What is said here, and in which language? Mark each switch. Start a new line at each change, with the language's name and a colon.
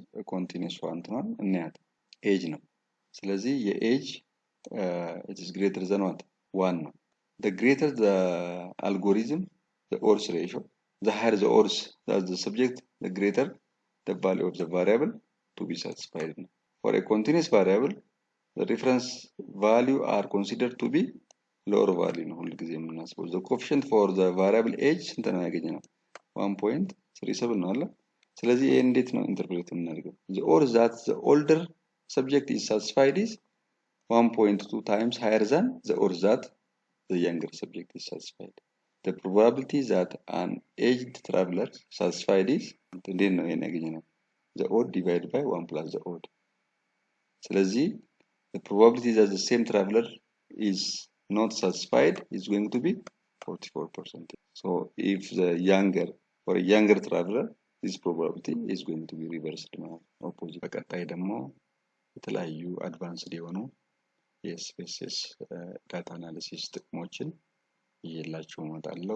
Amharic: ኮንቲኒየስ ዋን ነው እናያት ኤጅ ነው። ስለዚህ የኤጅ
English: it is greater than what? 1 ነው። The greater the algorithm, the odds ratio, the higher the odds that the subject, the greater the value of the variable to be satisfied. For a continuous variable, the reference value are considered to be lower value ነው ሁሉ ጊዜ የምናስበው። The coefficient for the variable age ስንት ነው ያገኘነው?
Amharic: 1.37 ነው አለ። ስለዚህ ይሄ እንዴት ነው ኢንተርፕሬት የምናደርገው?
English: The odds that the older subject is satisfied is 1.2 times higher than the odds that the younger subject is satisfied. The probability that an aged traveler satisfied is እንዴት ነው ይሄን ያገኘነው? The odd divided by 1 plus the odd. ስለዚህ the probability that the same traveler is not satisfied is going to be 44%. So if the younger for a younger traveler this probability is going to be reversed ማለት opposite.
Amharic: በቀጣይ ደግሞ የተለያዩ አድቫንስድ የሆኑ የኤስፒኤስኤስ ዳታ አናሊሲስ ጥቅሞችን ይዤላችሁ እመጣለሁ።